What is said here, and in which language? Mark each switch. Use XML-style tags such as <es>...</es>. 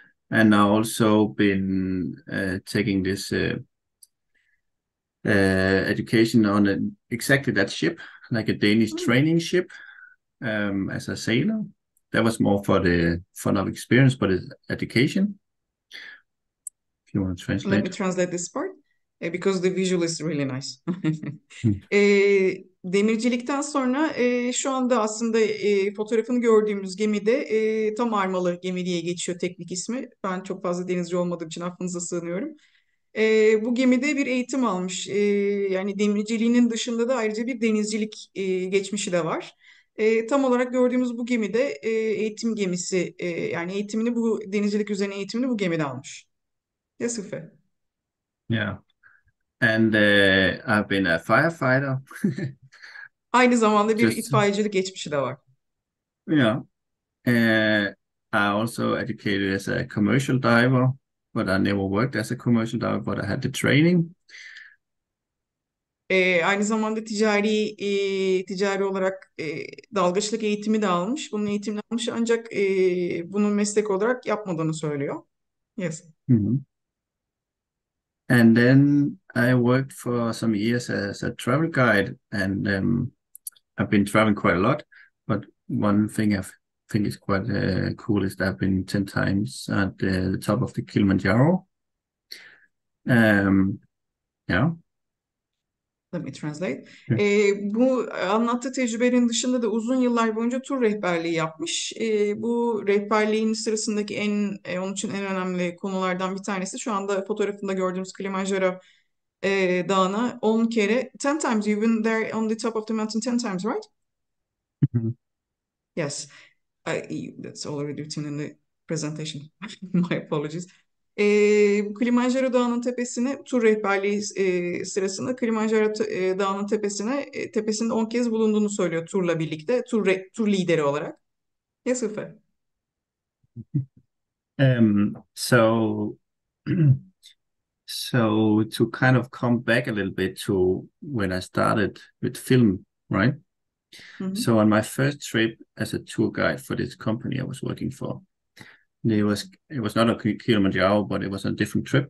<en>And I also been taking this education on exactly that ship, like a Danish training ship, as a sailor. That was more for the fun of experience, but it's education. If you want to translate. Let me translate this part because the visual is really nice. Hmm.</en> <tr>Demircilikten sonra şu anda aslında fotoğrafını gördüğümüz gemide tam armalı gemi diye geçiyor teknik ismi. Ben çok fazla denizci olmadığım için affınıza sığınıyorum. Bu gemide bir eğitim almış. Yani demirciliğinin dışında da ayrıca bir denizcilik geçmişi de var. Tam olarak gördüğümüz bu gemide eğitim gemisi, yani denizcilik üzerine eğitimini bu gemide almış.</tr> <en>Yes, Uffe. Yeah. And I've been a firefighter.</en> <tr>Aynı zamanda bir</tr> <en>Just</en> <tr>itfaiyecilik geçmişi de var.</tr> <en>yeah. I also educated as a commercial diver. but I never worked as a commercial director, but I had the training.</en> <tr>Aynı zamanda ticari olarak dalgıçlık eğitimi de almış. Bunun eğitimini almış ancak bunu meslek olarak yapmadığını söylüyor.</tr> <en>Yes. Mhm. And then I worked for some years as a travel guide, and I've been traveling quite a lot. But one thing I think is quite cool is that I've been 10 times at the top of the Kilimanjaro. Yeah. Let me translate. Yeah.</en> <tr>Bu anlattığı tecrübenin dışında da uzun yıllar boyunca tur rehberliği yapmış. Bu rehberliğin sırasındaki onun için en önemli konulardan bir tanesi şu anda fotoğrafında gördüğümüz Kilimanjaro dağına 10 kere, 10 times, you've been there on the top of the mountain 10 times, right? Mhm.</tr> <en>Yes. That's already written in the presentation. My apologies.</en> <tr>Kilimanjaro Dağı'nın tepesine tur rehberliği sırasında Kilimanjaro Dağı'nın tepesinde 10 kez bulunduğunu söylüyor turla birlikte, tur lideri olarak.</tr> <en>Yes, Uffe. So so to kind of come back a little bit to when I started with film, right? Hı-hı. So on my first trip as a tour guide for this company I was working for, it was not a Kilimanjaro, but it was a different trip.</en>